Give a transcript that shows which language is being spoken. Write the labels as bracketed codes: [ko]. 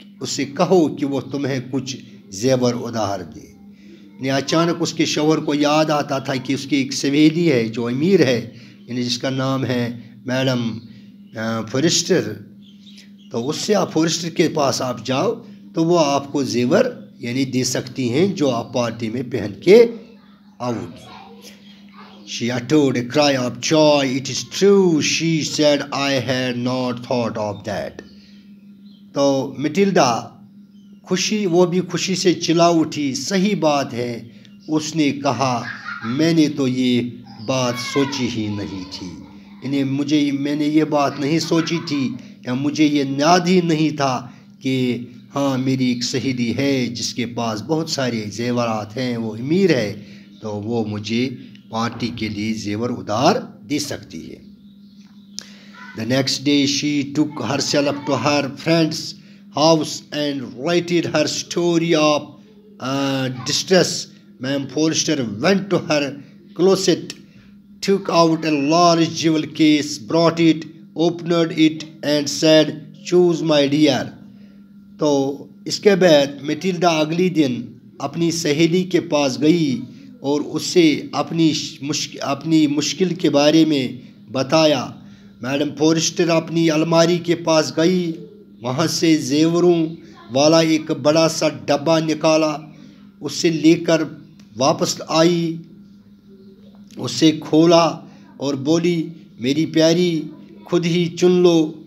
[ur] سے کہو کہ وہ تمہیں کچھ زیور ادھار دے۔ یعنی اچانک اس کے شوہر کو یاد آتا تھا کہ اس کی ایک سہیلی ہے جو امیر ہے، یعنی جس کا نام ہے میڈم فورسٹر، تو اس سے آپ فورسٹر کے پاس آپ جاؤ تو وہ آپ کو زیور یعنی دے سکتی ہیں جو آپ پارٹی میں پہن کے آؤ گی۔ [en] She uttered a cry of joy. It is true, she said, I had not thought of that. [ur] تو میٹلڈا وہ بھی خوشی سے چلا اٹھی، صحیح بات ہے، اس نے کہا، میں نے تو یہ بات سوچی ہی نہیں تھی، یعنی میں نے یہ بات نہیں سوچی تھی یا مجھے یہ یاد ہی نہیں تھا کہ ہاں میری ایک سہیلی ہے جس کے پاس بہت سارے زیورات ہیں، وہ امیر ہے، تو وہ مجھے پارٹی کے لیے زیور ادھار دے سکتی ہے۔ [en] The next day she took herself to her friend's house and related her story of distress. Ma'am Forrester went to her closet, took out a large jewel case, brought it, opened it and said, "Choose, my dear." [ur] تو اس کے بعد Matilda اگلی دن اپنی سہیلی کے پاس گئی اور اس سے اپنی مشکل کے بارے میں بتایا. میڈم فورسٹر اپنی الماری کے پاس گئی، وہاں سے زیوروں والا ایک بڑا سا ڈبہ نکالا، اسے لے کر واپس آئی، اسے کھولا اور بولی، میری پیاری خود ہی چن لو.